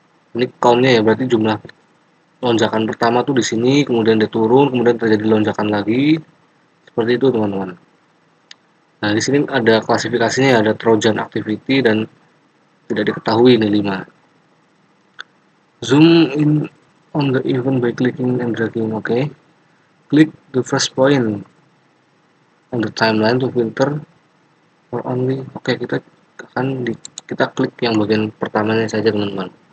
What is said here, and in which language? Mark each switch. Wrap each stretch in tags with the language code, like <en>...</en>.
<id>Ini count-nya ya, berarti jumlah lonjakan pertama tuh di sini, kemudian dia turun, kemudian terjadi lonjakan lagi. Seperti itu, teman-teman. Nah, di sini ada klasifikasinya, ada Trojan activity dan tidak diketahui ini 5.</id> <en>Zoom in on the event by clicking and dragging. Oke. Click the first point on the timeline to filter for only.</en> <id>Oke, kita akan kita klik yang bagian pertamanya saja, teman-teman.</id>